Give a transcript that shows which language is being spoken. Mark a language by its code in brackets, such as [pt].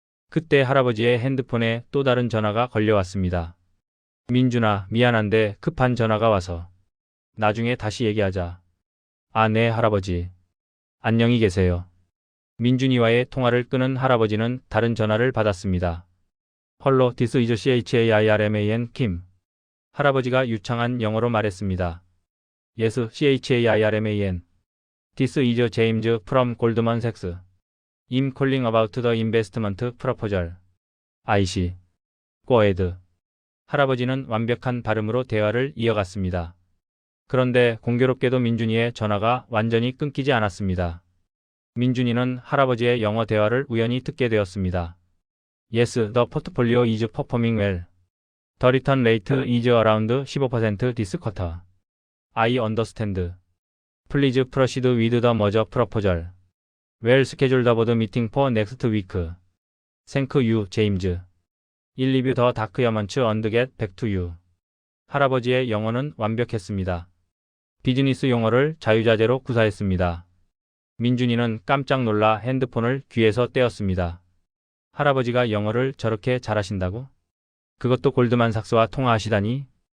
[ko] 그때 할아버지의 핸드폰에 또 다른 전화가 걸려왔습니다. 민준아, 미안한데 급한 전화가 와서. 나중에 다시 얘기하자. 아, 네, 할아버지. 안녕히 계세요. 민준이와의 통화를 끊은 할아버지는 다른 전화를 받았습니다. [en] 헐로, this is CHAIRMAN 킴. [ko] 할아버지가 유창한 영어로 말했습니다. [en] Yes, CHAIRMAN. This is James from Goldman Sachs. I'm calling about the investment proposal. 아이씨. Go ahead. [ko] 할아버지는 완벽한 발음으로 대화를 이어갔습니다. 그런데 공교롭게도 민준이의 전화가 완전히 끊기지 않았습니다. 민준이는 할아버지의 영어 대화를 우연히 듣게 되었습니다. [en] Yes, the portfolio is performing well. The return rate is around 15% this quarter. I understand. Please proceed with the merger proposal. Well scheduled board meeting for next week. Thank you, James. I'll leave the documents and get back to you. [ko] 할아버지의 영어는 완벽했습니다. 비즈니스 용어를 자유자재로 구사했습니다. 민준이는 깜짝 놀라 핸드폰을 귀에서 떼었습니다. 할아버지가 영어를 저렇게 잘하신다고? 그것도 골드만삭스와 통화하시다니?